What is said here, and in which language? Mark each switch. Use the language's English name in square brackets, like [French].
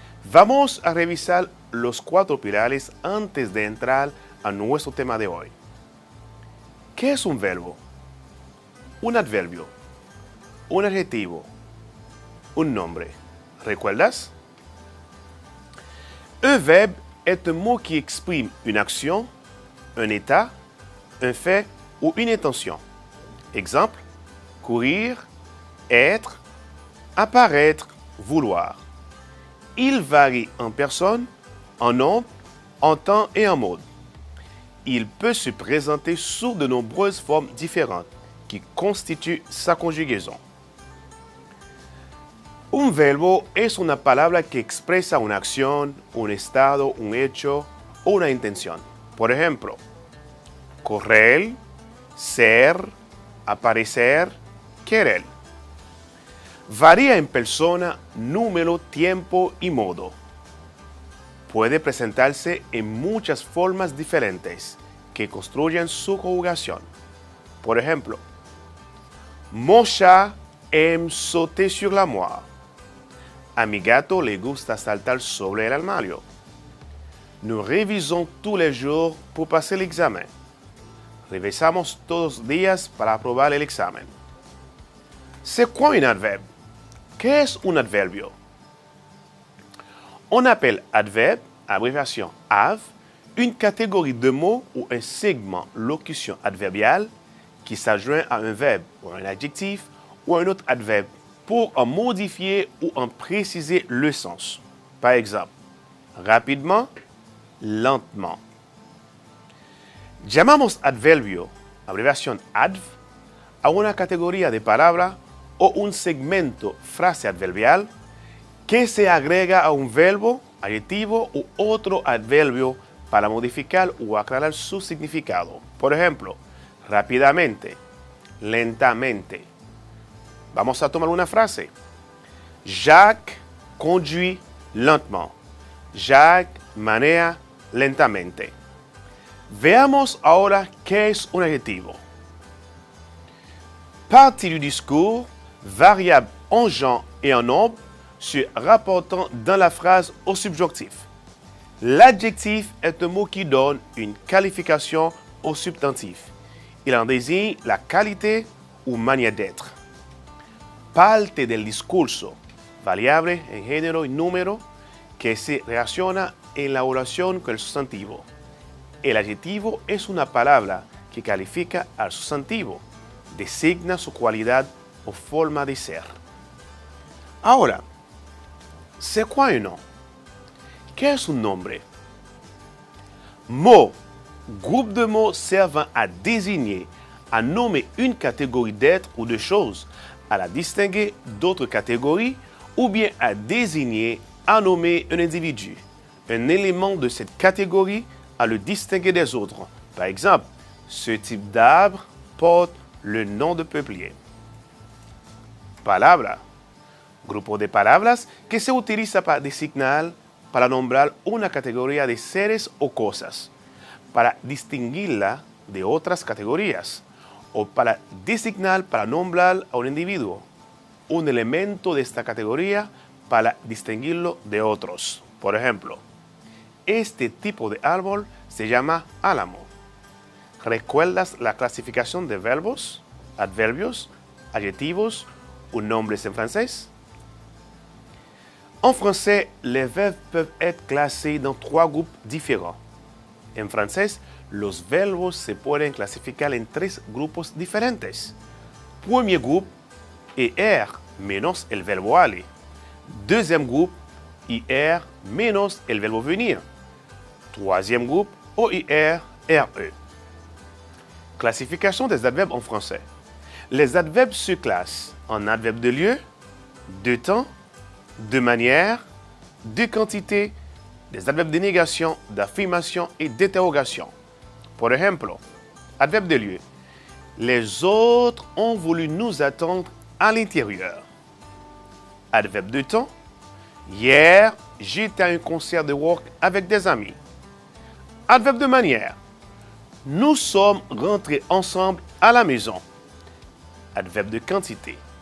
[Spanish] Vamos a revisar los 4 pilares antes de entrar a nuestro tema de hoy. ¿Qué es un verbo? Un adverbio, un adjetivo, un nombre. ¿Recuerdas? [French] Un verbe est un mot qui exprime une action, un état, un fait ou une intention. Exemple, courir, être, apparaître, vouloir. Il varie en personne, en nombre, en temps et en mode. Il peut se présenter sous de nombreuses formes différentes qui constituent sa conjugaison. [Spanish] Un verbo es una palabra que expresa una acción, un estado, un hecho o una intención. Por ejemplo, correr, ser, aparecer, querer. Varía en persona, número, tiempo y modo. Puede presentarse en muchas formas diferentes que construyen su conjugación. Por ejemplo, [French] mon chat aime sauter sur la moire. [Spanish] A mi gato le gusta saltar sobre el armario. [French] Nous révisons tous les jours pour passer l'examen. [Spanish] Revisamos todos los días para aprobar el examen. [French] C'est quoi un adverbe? [Spanish] ¿Qué es un adverbio? [French] On appelle adverbe, abréviation AV, une catégorie de mots ou un segment locution adverbiale qui s'adjoint à un verbe ou un adjectif ou un autre adverbe pour en modifier ou en préciser le sens. Par exemple, rapidement, lentement. [Spanish] Llamamos adverbio, abreviación adv, a una categoría de palabra o un segmento frase adverbial que se agrega a un verbo, adjetivo u otro adverbio para modificar o aclarar su significado. Por ejemplo, rápidamente, lentamente. Vamos a tomar una frase. [French] Jacques conduit lentement. [Spanish] Jacques maneja lentamente. Veamos ahora qué es un adjetivo. [French] Partie du discours, variable en genre et en nombre, se rapportant dans la phrase au subjonctif. L'adjectif est un mot qui donne une qualification au substantif. Il en désigne la qualité ou manière d'être. [Spanish] Parte del discurso, variable en género y número, que se relaciona en la oración con el sustantivo. El adjetivo es una palabra que califica al sustantivo, designa su cualidad o forma de ser. Ahora, [French] c'est quoi un nom? [Spanish] ¿Qué es un nombre? [French] Mot, groupe de mots servant à désigner, à nommer une catégorie d'êtres ou de choses, à la distinguer d'autres catégories ou bien à désigner, à nommer un individu, un élément de cette catégorie à le distinguer des autres. Par exemple, ce type d'arbre porte le nom de peuplier. [Spanish] Palabra, grupo de palabras que se utiliza para designar, para nombrar una categoría de seres o cosas, para distinguirla de otras categorías, o para designar, para nombrar a un individuo, un elemento de esta categoría para distinguirlo de otros. Por ejemplo, este tipo de árbol se llama álamo. ¿Recuerdas la clasificación de verbos, adverbios, adjetivos ou nombres [French] en français? En français, les verbes peuvent être classés dans 3 groupes différents. [Spanish] En francés, los verbos se pueden clasificar en 3 grupos diferentes. [French] Premier groupe, [Spanish] ER menos el verbo aller. [French] Deuxième groupe, [Spanish] IR menos el verbo venir. [French] Troisième groupe, OIR, RE. Classification des adverbes en français. Les adverbes se classent en adverbes de lieu, de temps, de manière, de quantité, des adverbes de négation, d'affirmation et d'interrogation. [Spanish] Por ejemplo, [French] adverbe de lieu. Les autres ont voulu nous attendre à l'intérieur. Adverbe de temps. Hier, j'étais à un concert de rock avec des amis. Adverbe de manière. Nous sommes rentrés ensemble à la maison. Adverbe de quantité.